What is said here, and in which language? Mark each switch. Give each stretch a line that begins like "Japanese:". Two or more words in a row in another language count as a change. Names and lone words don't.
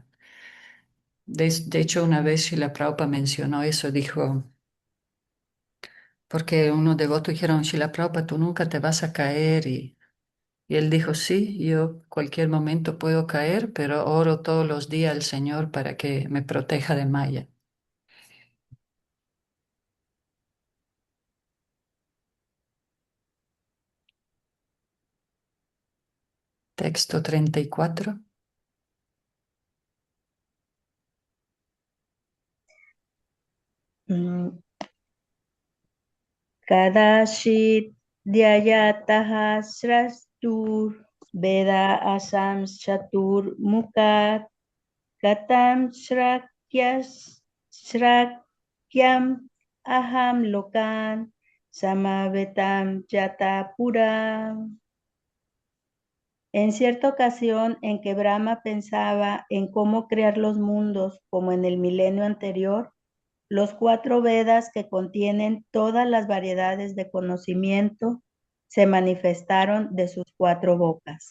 Spanish: De hecho, una vez Srila Prabhupada mencionó eso, dijo, porque unos devotos dijeron, Srila Prabhupada, tú nunca te vas a caer y él dijo, sí, yo cualquier momento puedo caer, pero oro todos los días al Señor para que me proteja de Maya. Texto 34.
Sanskrit: Mm, Kadashit Dhyayataha Srastur Veda Asam Chatur Mukat Katam Shrakyam Aham Lokan Samavetam Yata Puram.
Spanish: En cierta ocasión en que Brahma pensaba en cómo crear los mundos como en el milenio anterior, los 4 Vedas que contienen todas las variedades de conocimiento se manifestaron de sus 4 bocas.